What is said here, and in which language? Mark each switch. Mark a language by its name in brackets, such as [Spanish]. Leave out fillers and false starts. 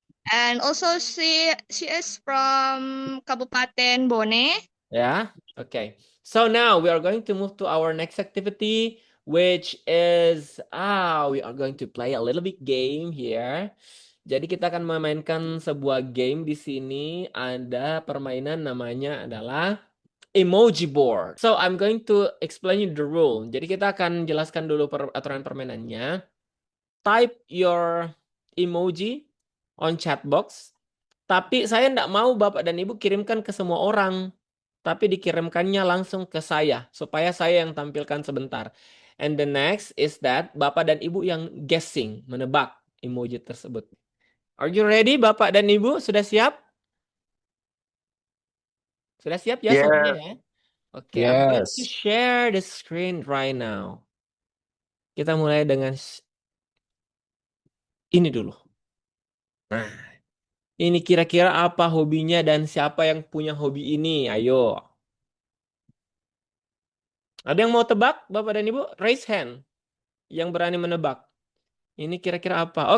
[English] And also she is from Kabupaten Bone. Yeah. Okay. So now we are going to move to our next activity, which is we are going to play a little bit game here. [Indonesian] Jadi kita akan memainkan sebuah game di sini. Ada permainan namanya adalah emoji board. [English] So I'm going to explain you the rule. [Indonesian] Jadi kita akan jelaskan dulu aturan permainannya. [English] Type your emoji on chat box. [Indonesian] Tapi saya tidak mau Bapak dan Ibu kirimkan ke semua orang. Tapi dikirimkannya langsung ke saya. Supaya saya yang tampilkan sebentar. [English] And the next is that [Indonesian] Bapak dan Ibu yang guessing, menebak emoji tersebut. [English] Are you ready Bapak dan Ibu? [Indonesian] Sudah siap? Sudah siap ya [English] Yeah. [Indonesian] semuanya ya? Oke, [English] I'm going to Yes. share the screen right now. [Indonesian] Kita mulai dengan ini dulu. Nah, ini kira-kira apa hobinya dan siapa yang punya hobi ini? Ayo. Ada yang mau tebak, Bapak dan Ibu? [English] Raise hand. [Indonesian] Yang berani menebak. Ini kira-kira apa?